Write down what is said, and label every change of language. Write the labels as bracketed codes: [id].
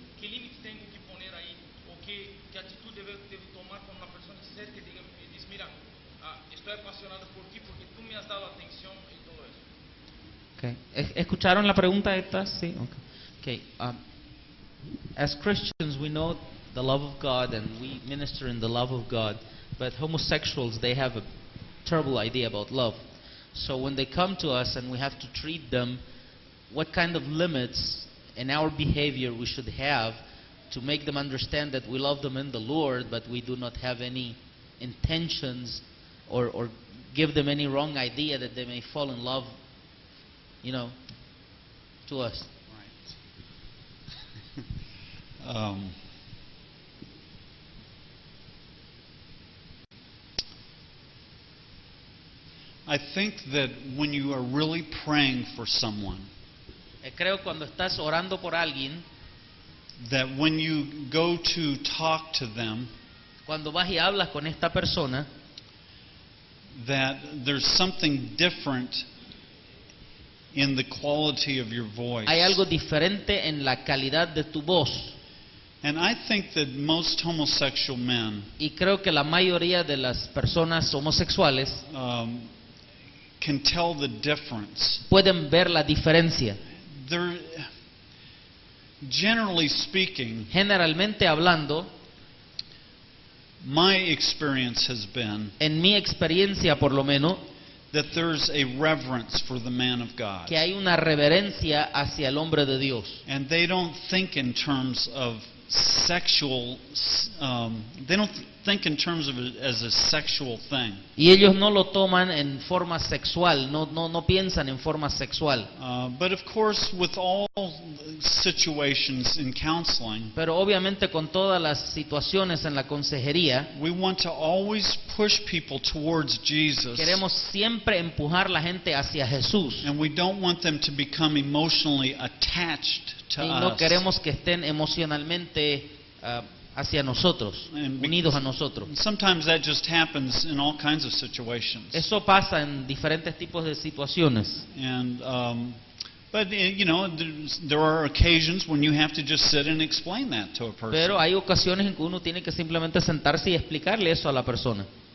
[es] ¿Qué límite tengo que poner ahí? ¿O qué actitud debo tomar con una persona que se acerca y dice, mira, estoy apasionado por ti porque tú me has dado atención y todo eso? [en] Okay. [es] ¿Escucharon la pregunta esta? Sí. Okay. [en] As Christians, we know the love of God and we minister in the love of God, but homosexuals, they have a terrible idea about love. So when they come to us and we have to treat them, what kind of limits in our behavior we should have to make them understand that we love them in the Lord, but we do not have any intentions or give them any wrong idea that they may fall in love, to us. Right. I think that when you are really praying for someone, [es] Creo cuando estás orando por alguien, [en] that when you go to talk to them, [es] cuando vas y hablas con esta persona, [en] that there's something different in the quality of your voice. [es] hay algo diferente en la calidad de tu voz. [en] And I think that most homosexual men [es] Y creo que la mayoría de las personas homosexuales [en] can tell the difference. [es] pueden ver la diferencia. [en] They're, generally speaking, [es] Generalmente hablando, [en] my experience has been [es] en mi experiencia por lo menos, [en] that there's a reverence for the man of God. [es] que hay una reverencia hacia el hombre de Dios. [en] And they don't think in terms of sexual, they don't think in terms of it as a sexual thing. [es] Y ellos no lo toman en forma sexual, no piensan en forma sexual. [en] But of course, with all situations in counseling, [es] Pero obviamente con todas las situaciones en la consejería, [en] we want to always push people towards Jesus. [es] queremos siempre empujar la gente hacia Jesús. [en] And we don't want them to become emotionally attached to [es] Y no [en] us. [es] queremos que estén emocionalmente hacia nosotros, [en] And [es] unidos a nosotros. [en] Sometimes that just happens in all kinds of situations. [es] Eso pasa en diferentes tipos de situaciones. [en] And but you know, there are occasions when you have to just sit and explain that to a person. [es] Pero hay ocasiones en que uno tiene que simplemente sentarse y explicarle eso a la persona.